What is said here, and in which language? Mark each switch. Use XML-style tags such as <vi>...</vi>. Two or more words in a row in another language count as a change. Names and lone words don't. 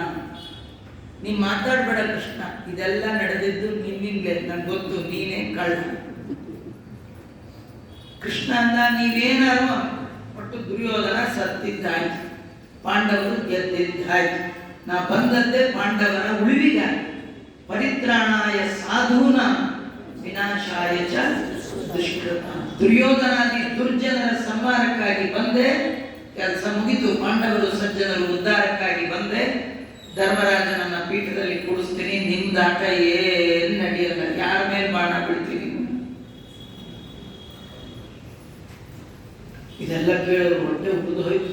<kn>ನೀನ್ ಮಾತಾಡ್ಬೇಡ ಕೃಷ್ಣ, ಇದೆಲ್ಲ ನಡೆದಿದ್ದು ನಿನ್ನಿಂದಲೇ, ನನ್ಗೆ ಗೊತ್ತು, ನೀನೇ ಕಳ್ಳ. ಕೃಷ್ಣ ಅಂದ, ನೀವೇನಾರು ಒಟ್ಟು ದುರ್ಯೋಧನ ಸತ್ತಿದ್ದಾಯ್ತು, ಪಾಂಡವರು ಗೆದ್ದಿದ್ದಾಯ್ತು. ನಾ ಬಂದದ್ದೇ ಪಾಂಡವರ ಉಳಿವಿಗಾಗಿ,</kn> <sa>ಪರಿತ್ರಾಣಾಯ ಸಾಧೂನ ವಿನಾಶಾಯ ಚ ದುಷ್ಕೃತ.</sa> <kn>ದುರ್ಯೋಧನಾದಿ ದುರ್ಜನರ ಸಂಹಾರಕ್ಕಾಗಿ ಬಂದೆ, ಕೆಲಸ ಮುಗಿತು. ಪಾಂಡವರು ಸಜ್ಜನರು ಉದ್ಧಾರಕ್ಕಾಗಿ ಬಂದೆ. ಧರ್ಮರಾಜನನ್ನ ಪೀಠದಲ್ಲಿ ಕೂಡಿಸ್ತೀನಿ, ನಿಮ್ದಾಟ ಏನ್ ನಡೆಯಲ್ಲ, ಯಾರ ಮೇಲೆ ಬಾಣ ಬಿಡ್ತೀನಿ. ಇದೆಲ್ಲ ಕೇಳೋರು ಹೊಟ್ಟೆ ಉಳಿದು ಹೋಯ್ತು.</kn>